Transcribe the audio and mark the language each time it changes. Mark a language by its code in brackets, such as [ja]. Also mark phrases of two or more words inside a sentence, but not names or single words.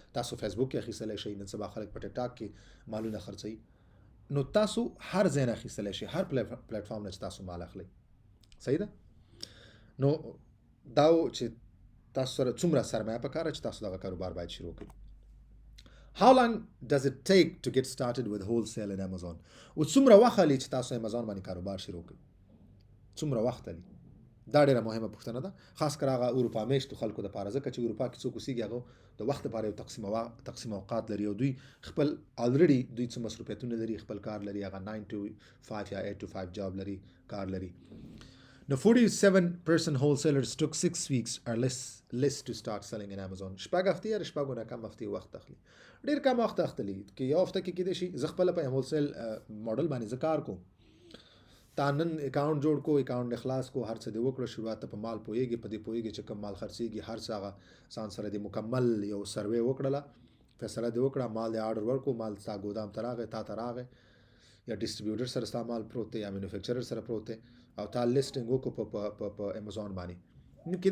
[ps] تاسو فیسبوک کې اخیستلی شي نن سبا خلک په ټیک ټاک کې مالونه خرڅوي. نو تاسو هر ځای نه اخیستلی شي هر پلیټفارم نه چې تاسو مال اخلئ. صحیح ده. نو دا چې تاسو سره څومره سرمایه پکاره چې تاسو دغه کاروبار باید شروع کړئ. [en] How long does it take to get started with wholesale in Amazon؟ [ps] او څومره وخت لري چې تاسو امازون باندې کاروبار شروع کړئ؟ څومره وخت لري؟ دا ډیره مهمه پوښتنه ده خاص کر هغه اروپا میشتو خلکو د پاره ځکه چې اروپا کې څوک اوسېږي هغه د وخت لپاره یو تقسیم اوقات لري او دوی خپل الریډي دوی څه مصروفیتونه لري خپل کار لري هغه 9 to 5 یا 8 to 5 جاب لري کار لري. [en] Now 47% wholesalers took 6 weeks or less to start selling in Amazon. [ps] شپږ هفتې یا شپږ نه کم هفتې وخت اخلي. ډېر کم وخت اخلي کې یو هفته کې کېدای شي زه خپل په هولسیل ماډل باندې زه کار کوم. تا نن اکاونټ جوړ کو اکاونټ اخلاص کو هر څه دی وکړه شروعات په مال پوهېږي په دې پوهېږي چې کوم مال خرڅېږي هر څه هغه ځان سره د مکمل یو سروې وکړله فیصله دی وکړه مال دی آرډر ورکو مال ستا ګودام ته راغی تا ته راغی یا ډسټریبیوټر سره ستا مال پروت دی یا مینوفیکچرر سره پروت دی او تا لیسټینګ وکړو په امازون باندې نو